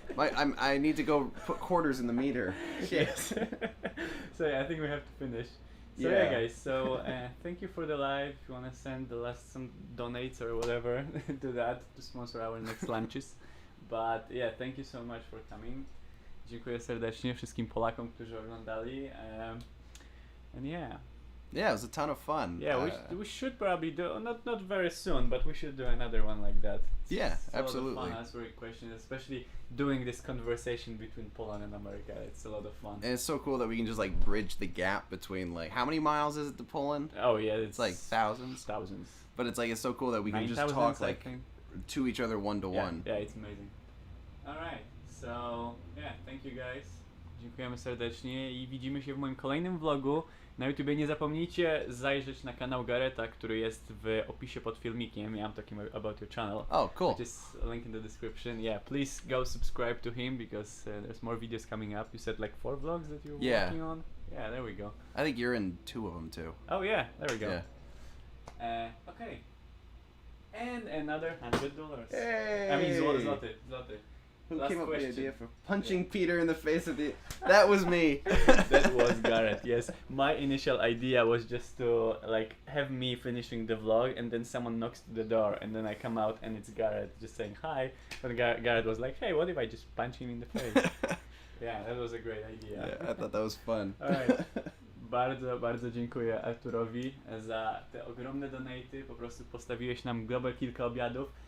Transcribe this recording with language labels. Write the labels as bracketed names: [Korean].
[English] I need to go put quarters in the meter. Yes. So yeah, I think we have to finish. So yeah, Yeah. guys. So thank you for the live. If you wanna send some donates or whatever, do that to sponsor our next lunches. But yeah, thank you so much for coming. [Polish] Dziękuję serdecznie wszystkim Polakom, którzy oglądali. [English] And yeah. Yeah, it was a ton of fun. Yeah, we should probably do not very soon, but we should do another one like that. Yeah, It's a lot of absolutely. fun answering questions, especially doing this conversation between Poland and America. It's a lot of fun. And it's so cool that we can just like bridge the gap between like how many miles is it to Poland? Oh yeah, It's like thousands. thousands. But it's like it's so cool that we can just 9,000, talk I like think. to each other one to Yeah, one. yeah, it's amazing. All right, so yeah, thank you guys. [Polish] Dziękujemy serdecznie i widzimy się w moim kolejnym vlogu. Na YouTubie nie zapomnijcie zajrzeć na kanał Garretta, który jest w opisie pod filmikiem. [English] I'm talking about your channel. Oh, cool. Which is a link in the description. Yeah, please go subscribe to him because there's more videos coming up. You said like 4 vlogs that you're Yeah. working on. Yeah, there we go. I think you're in 2 of them too. Oh yeah, there we go. Yeah. Okay. And another $100. Hey! I mean zloty. Who Last came up with question. the idea for punching Peter in the face at the? That was me. That was Garrett. Yes, my initial idea was just to like have me finishing the vlog, and then someone knocks to the door, and then I come out, and it's Garrett just saying hi. But Garrett was like, "Hey, what if I just punch him in the face?" Yeah, that was a great idea. Yeah, I thought that was fun. Alright. [Polish] Bardzo, bardzo dziękuję Arturowi za te ogromne donaty. Po prostu postawiłeś nam global kilka obiadów.